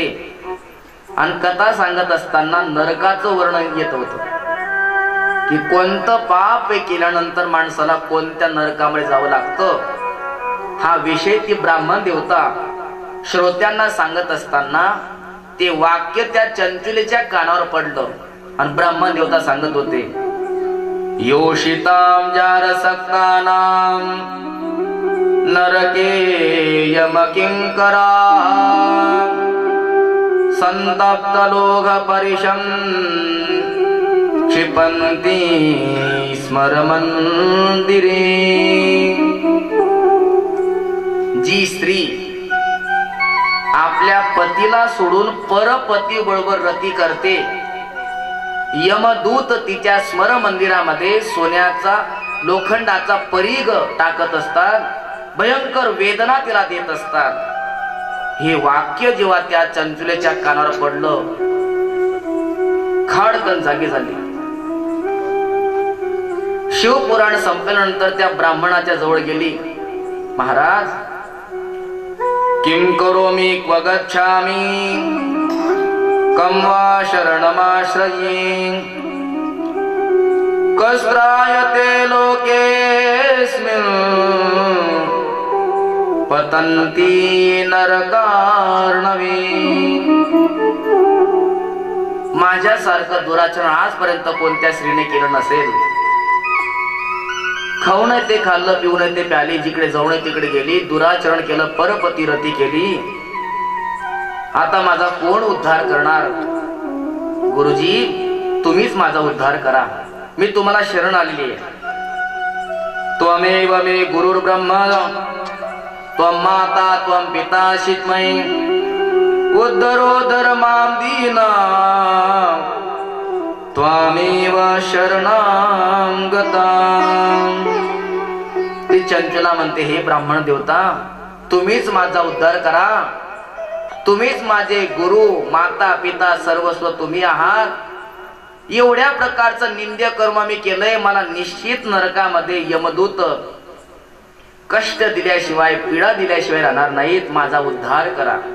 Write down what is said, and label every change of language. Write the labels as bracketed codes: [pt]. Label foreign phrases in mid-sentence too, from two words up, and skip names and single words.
[mr] आणि कथा सांगत असताना नरकाचं वर्णन येत होतं की कोणतं पाप केल्यानंतर माणसाला कोणत्या नरकामध्ये जावं लागतं. हा विषय ती ब्राह्मण देवता श्रोत्यांना सांगत असताना ते वाक्य त्या चंचुलीच्या कानावर पडलं आणि ब्राह्मण देवता सांगत होते, [sa] योषिताम जारसक्तानाम नरके यमकिंकरा संतप्त लोक परिशं क्षिपन्ति स्मरमंदिरे. [mr] जी स्त्री आपल्या पतीला सोडून परपती बरोबर रती करते, यमदूत तिच्या स्मर मंदिरामध्ये सोन्याचा लोखंडाचा परीघ टाकत असतात, भयंकर वेदना तिला देत असतात. हे वाक्य जेव्हा त्या चंचुलेच्या कानावर पडलं, खाडकन जागी झाली. शिवपुराण संपल्यानंतर त्या ब्राह्मणाच्या जवळ गेली. महाराज, [sa] किं करोमि क्व गच्छामि कं वा शरणमाश्रये कस्त्रायते लोकेऽस्मिन् पतन्ति नरकार्णवे. [mr] माझ्यासारखं दुराचरण आजपर्यंत कोणत्या स्त्रीने केलं नसेल. खाऊ नये ते खाल्लं, पिऊ नये ते प्याली, जिकडे जाऊ नये तिकडे गेली, दुराचरण केलं, परपती रती केली. आता माझा कोण उद्धार करणार? गुरुजी तुम्हीच माझा उद्धार करा, मी तुम्हाला शरण आलेली आहे. [sa] त्वमेव मे गुरुर्ब्रह्मा त्वं माता त्वं पिता शिवमयी उद्धरोद्धर मां दीना त्वमेव शरणं गतां. [mr] ती चंचला म्हणते, हे ब्राह्मण देवता तुम्हीच माझा उद्धार करा, तुम्हीच माझे गुरु माता पिता सर्वस्व तुम्ही आहात. एवढ्या प्रकारचं निंद्य कर्म मी केलंय, मला निश्चित नरकामध्ये यमदूत कष्ट दिल्याशिवाय पीडा दिल्याशिवाय राहणार नाहीत, माझा उद्धार करा.